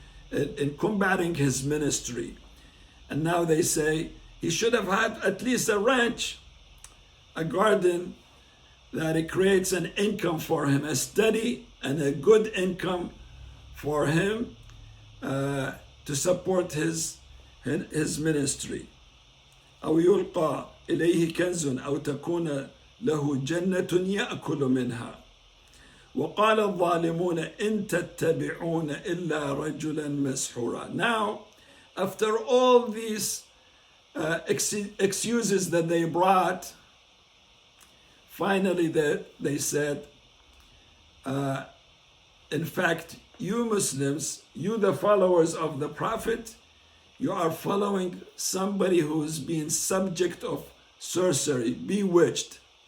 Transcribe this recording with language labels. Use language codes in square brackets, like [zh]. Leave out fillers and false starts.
[en] in combating his ministry. And now they say he should have had at least a ranch, a garden, that it creates an income for him, a steady and a good income for him to support his ministry. [ar] أو يلقى إليه كنز أو تكون له جنة يأكل منها وقال الظالمون إن تتبعون إلا رجلا مسحورا. [en] Now, after all these excuses that they brought, finally they said, in fact, you Muslims, you the followers of the Prophet, you are following somebody who's been subject of sorcery, bewitched.